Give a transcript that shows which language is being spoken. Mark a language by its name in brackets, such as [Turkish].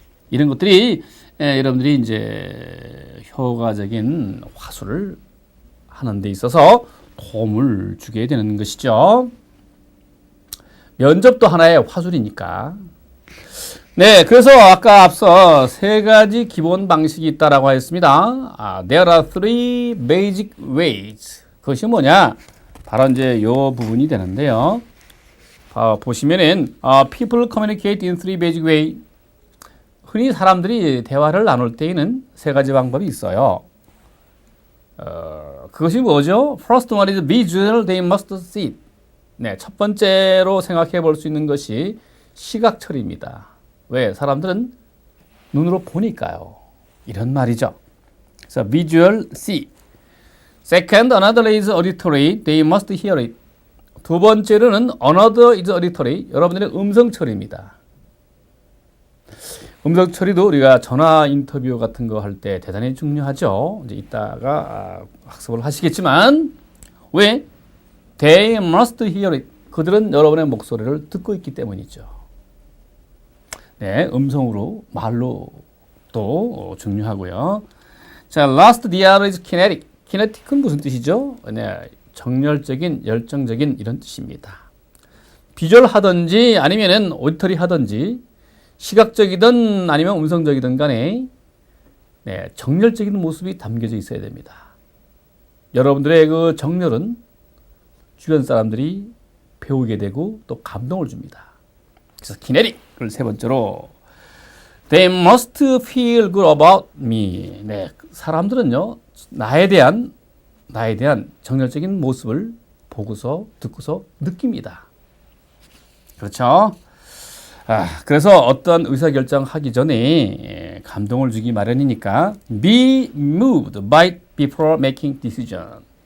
[Korean] 이런 것들이 여러분들이 이제 효과적인 화술을 하는 데 있어서 도움을 주게 되는 것이죠. 면접도 하나의 화술이니까. 네, 그래서 아까 앞서 세 가지 기본 방식이 있다라고 하였습니다. [English] There are three basic ways. [Korean] 그것이 뭐냐? 바로 이제 요 부분이 되는데요. 보시면은 [English] people communicate in three basic ways. [Korean] 흔히 사람들이 대화를 나눌 때에는 세 가지 방법이 있어요. 그것이 뭐죠? [English] First one is visual, they must see it. [Korean] 네, 첫 번째로 생각해 볼 수 있는 것이 시각 처리입니다. 왜? 사람들은 눈으로 보니까요. 이런 말이죠. 그래서 [English] visual, see. Second, another is auditory, they must hear it. [Korean] 두 번째로는 [English] another is auditory, [Korean] 여러분들의 음성 처리입니다. 음성 처리도 우리가 전화 인터뷰 같은 거 할 때 대단히 중요하죠. 이제 이따가 학습을 하시겠지만, 왜? [English] They must hear it. [Korean] 그들은 여러분의 목소리를 듣고 있기 때문이죠. 네, 음성으로, 말로 또 중요하고요. 자, [English] last, the other is kinetic. [Korean] kinetic은 무슨 뜻이죠? 네, 정열적인, 열정적인 이런 뜻입니다. 비주얼 하든지 아니면은 오디터리 하든지 시각적이든 아니면 음성적이든 간에 네, 정열적인 모습이 담겨져 있어야 됩니다. 여러분들의 그 정열은 주변 사람들이 배우게 되고 또 감동을 줍니다. 그래서 kinetic을 세 번째로 [English] They must feel good about me. [Korean] 네, 사람들은요 나에 대한 정열적인 모습을 보고서 듣고서 느낍니다. 그렇죠? 그래서 어떤 의사결정하기 전에 감동을 주기 마련이니까 [English] be moved by it before making decision.